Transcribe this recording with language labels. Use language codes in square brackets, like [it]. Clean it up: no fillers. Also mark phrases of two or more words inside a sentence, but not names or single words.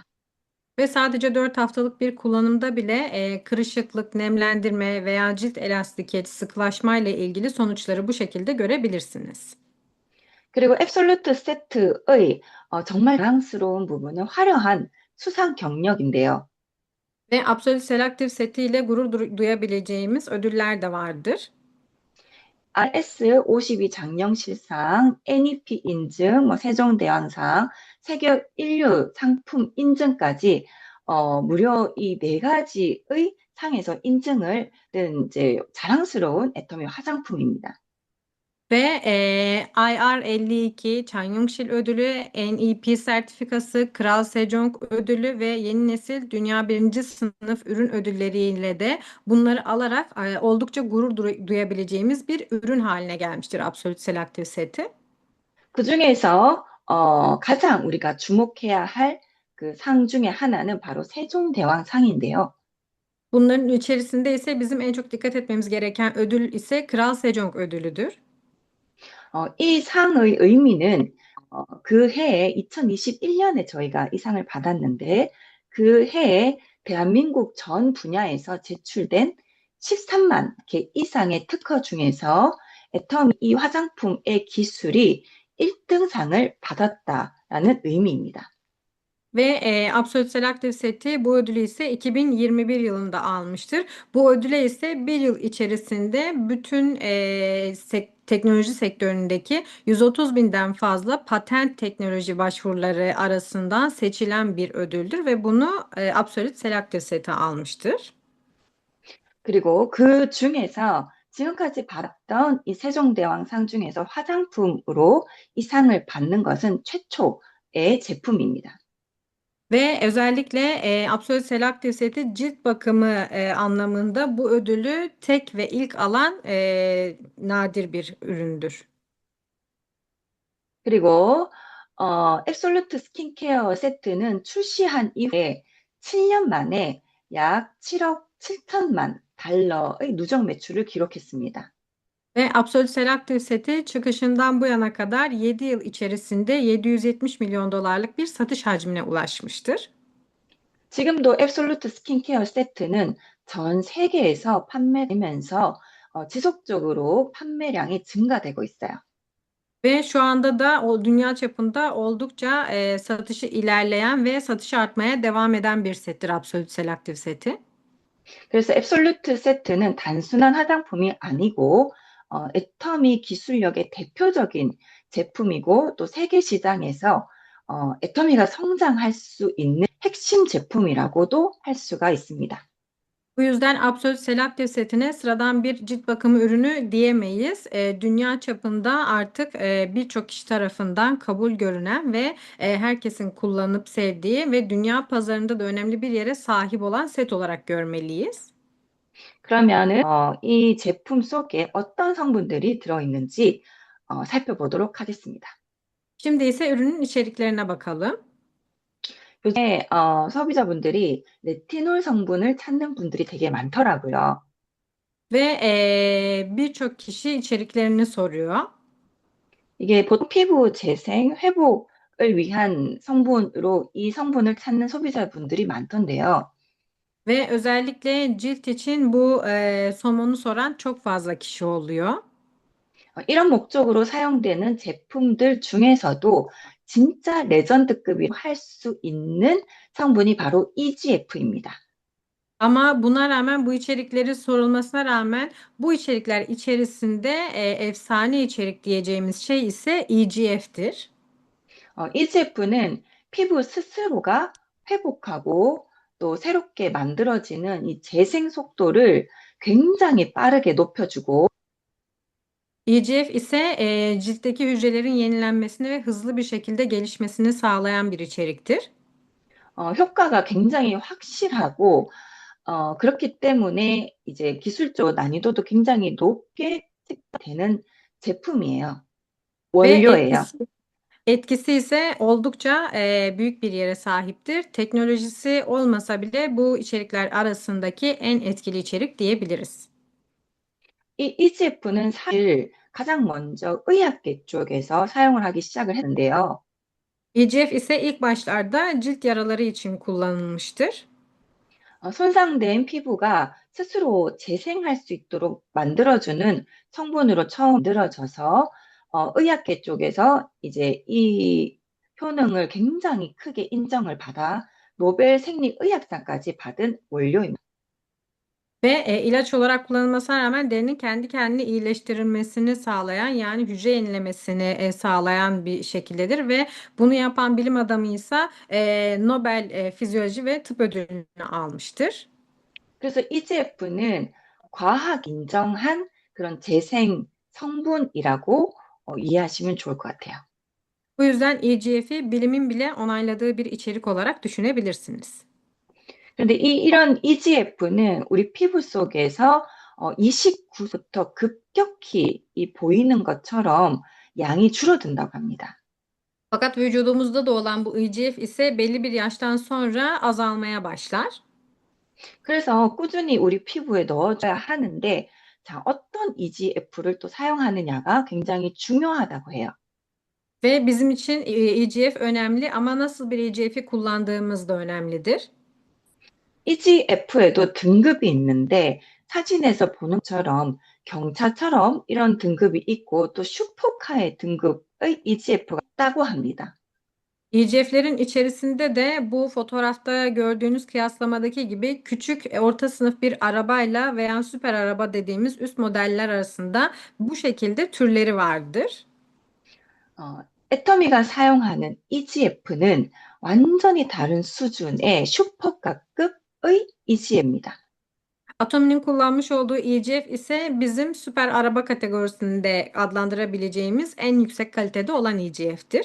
[tr] Ve sadece 4 haftalık bir kullanımda bile kırışıklık, nemlendirme veya cilt elastikiyeti, sıkılaşma ile ilgili sonuçları bu şekilde görebilirsiniz. [ko] 그리고 앱솔루트 세트의 정말 자랑스러운 부분은 화려한 수상 경력인데요. [tr] Ve Absolute Selective seti ile gurur duyabileceğimiz ödüller de vardır. [ko] RS52 장영실상, NEP 인증, 세종대왕상, 세계 인류 상품 인증까지 무려 이 네 가지의 상에서 인증을 든 이제 자랑스러운 애터미 화장품입니다. [tr] Ve IR52, Chan Yongşil ödülü, NEP sertifikası, Kral Sejong ödülü ve yeni nesil dünya birinci sınıf ürün ödülleriyle de bunları alarak oldukça gurur duyabileceğimiz bir ürün haline gelmiştir Absolute Selective seti. [ko] 그중에서 가장 우리가 주목해야 할 그 상 중에 하나는 바로 세종대왕상인데요. [tr] Bunların içerisinde ise bizim en çok dikkat etmemiz gereken ödül ise Kral Sejong ödülüdür. [ko] 이 상의 의미는 그 해에 2021년에 저희가 이 상을 받았는데 그 해에 대한민국 전 분야에서 제출된 13만 개 이상의 특허 중에서 애터미 이 화장품의 기술이 1등 상을 받았다라는 의미입니다. [tr] Ve Absolute Selective seti bu ödülü ise 2021 yılında almıştır. Bu ödüle ise bir yıl içerisinde bütün teknoloji sektöründeki 130 binden fazla patent teknoloji başvuruları arasından seçilen bir ödüldür ve bunu Absolute Selective seti almıştır. [ko] 그리고 그 중에서 지금까지 받았던 이 세종대왕상 중에서 화장품으로 이 상을 받는 것은 최초의 제품입니다. [tr] Ve özellikle Absolute Selective seti cilt bakımı anlamında bu ödülü tek ve ilk alan nadir bir üründür. [ko] 그리고 앱솔루트 스킨케어 세트는 출시한 이후에 7년 만에 약 7억 7천만 달러의 누적 매출을 기록했습니다. [tr] Ve Absolute Selective seti çıkışından bu yana kadar 7 yıl içerisinde 770 milyon dolarlık bir satış hacmine ulaşmıştır. [ko] 지금도 앱솔루트 스킨케어 세트는 전 세계에서 판매되면서 지속적으로 판매량이 증가되고 있어요. [tr] Ve şu anda da o dünya çapında oldukça satışı ilerleyen ve satışı artmaya devam eden bir settir Absolute Selective seti. [ko] 그래서 앱솔루트 세트는 단순한 화장품이 아니고 애터미 기술력의 대표적인 제품이고 또 세계 시장에서 애터미가 성장할 수 있는 핵심 제품이라고도 할 수가 있습니다. [tr] Bu yüzden Absolute Selective setine sıradan bir cilt bakımı ürünü diyemeyiz. Dünya çapında artık birçok kişi tarafından kabul görünen ve herkesin kullanıp sevdiği ve dünya pazarında da önemli bir yere sahip olan set olarak görmeliyiz. [ko] 그러면은 이 제품 속에 어떤 성분들이 들어있는지 살펴보도록 하겠습니다. [tr] Şimdi ise ürünün içeriklerine bakalım. [ko] 요즘에 소비자분들이 레티놀 성분을 찾는 분들이 되게 많더라고요. [tr] Ve birçok kişi içeriklerini soruyor. [ko] 이게 보통 피부 재생, 회복을 위한 성분으로 이 성분을 찾는 소비자분들이 많던데요. [tr] Ve özellikle cilt için bu somonu soran çok fazla kişi oluyor. [ko] 이런 목적으로 사용되는 제품들 중에서도 진짜 레전드급이라고 할 수 있는 성분이 바로 EGF입니다. [tr] Ama buna rağmen bu içerikleri sorulmasına rağmen bu içerikler içerisinde efsane içerik diyeceğimiz şey ise EGF'tir. [ko] EGF는 피부 스스로가 회복하고 또 새롭게 만들어지는 이 재생 속도를 굉장히 빠르게 높여주고 [tr] EGF ise ciltteki hücrelerin yenilenmesini ve hızlı bir şekilde gelişmesini sağlayan bir içeriktir. [ko] 효과가 굉장히 확실하고 그렇기 때문에 이제 기술적 난이도도 굉장히 높게 되는 제품이에요. [tr] Ve [ko] 원료예요. [tr] etkisi ise oldukça büyük bir yere sahiptir. Teknolojisi olmasa bile bu içerikler arasındaki en etkili içerik diyebiliriz. [ko] 이 EGF는 사실 가장 먼저 의학계 쪽에서 사용을 하기 시작을 했는데요. [tr] EGF ise ilk başlarda cilt yaraları için kullanılmıştır. [ko] 손상된 피부가 스스로 재생할 수 있도록 만들어주는 성분으로 처음 만들어져서 의학계 쪽에서 이제 이 효능을 굉장히 크게 인정을 받아 노벨 생리의학상까지 받은 원료입니다. [tr] Ve ilaç olarak kullanılmasına rağmen derinin kendi kendine iyileştirilmesini sağlayan yani hücre yenilemesini sağlayan bir şekildedir ve bunu yapan bilim adamı ise Nobel Fizyoloji ve Tıp ödülünü almıştır. [ko] 그래서 EGF는 과학 인정한 그런 재생 성분이라고 이해하시면 좋을 것 같아요. [tr] Bu yüzden EGF'i bilimin bile onayladığı bir içerik olarak düşünebilirsiniz. [ko] 그런데 이런 EGF는 우리 피부 속에서 29부터 급격히 보이는 것처럼 양이 줄어든다고 합니다. [tr] Fakat vücudumuzda da olan bu EGF ise belli bir yaştan sonra azalmaya başlar. [ko] 그래서 꾸준히 우리 피부에 넣어줘야 하는데, 자, 어떤 EGF를 또 사용하느냐가 굉장히 중요하다고 해요. [tr] Ve bizim için EGF önemli ama nasıl bir EGF'i kullandığımız da önemlidir. [ko] EGF에도 등급이 있는데, 사진에서 보는 것처럼 경차처럼 이런 등급이 있고, 또 슈퍼카의 등급의 EGF가 있다고 합니다. [tr] EGF'lerin içerisinde de bu fotoğrafta gördüğünüz kıyaslamadaki gibi küçük orta sınıf bir arabayla veya süper araba dediğimiz üst modeller arasında bu şekilde türleri vardır. [ko] 애터미가 사용하는 EGF는 완전히 다른 수준의 슈퍼카급의 EGF입니다. [tr] Atomi'nin kullanmış olduğu EGF ise bizim süper araba kategorisinde adlandırabileceğimiz en yüksek kalitede olan EGF'tir.